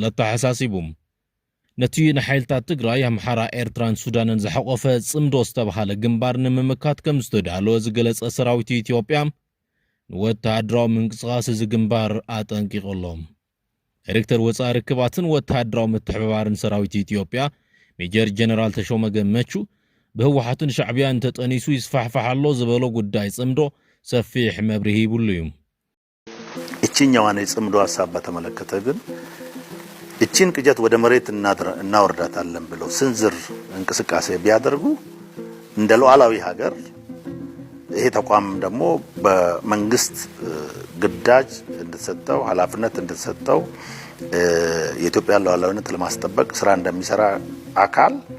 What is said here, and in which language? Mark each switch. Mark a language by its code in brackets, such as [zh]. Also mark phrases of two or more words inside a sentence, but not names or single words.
[ti] ተሓሳሲቦም ነቲ ንሓይልታት ትግራይ ኣምሓራ ኤርትራን ሱዳንን ዝሓቆፈ ጽምዶ ዝተባሃለ ግንባር ንምምካት ከም ዝተዳለወ ዝገለጸ ሰራዊት ኢትዮጵያ ንወተሃደራዊ ምንቅስቓስ እዚ ግንባር ኣጠንቂቖሎም ዳይሬክተር ወፃኢ ርክባትን ወተሃደራዊ ምትሕብባርን ሰራዊት ኢትዮጵያ ሜጀር ጀነራል ተሾመ ገመቹ ብህወሓትን ሻዕብያን ተጠኒሱ ይስፋሕፋሕ ኣሎ ዝበሎ ጉዳይ ጽምዶ ሰፊሕ መብርሂ ይብሉ እዮም [am] እቺኛዋን የጽምዶ ሐሳብ በተመለከተ ግን እቺን ቅጀት ወደ መሬት እናወርዳታለን ብለው ስንዝር እንቅስቃሴ ቢያደርጉ እንደ ሉዓላዊ ሀገር ይሄ ተቋም ደግሞ በመንግስት ግዳጅ እንደተሰጠው ኃላፊነት እንደተሰጠው የኢትዮጵያ ሉዓላዊነት ለማስጠበቅ ስራ እንደሚሰራ አካል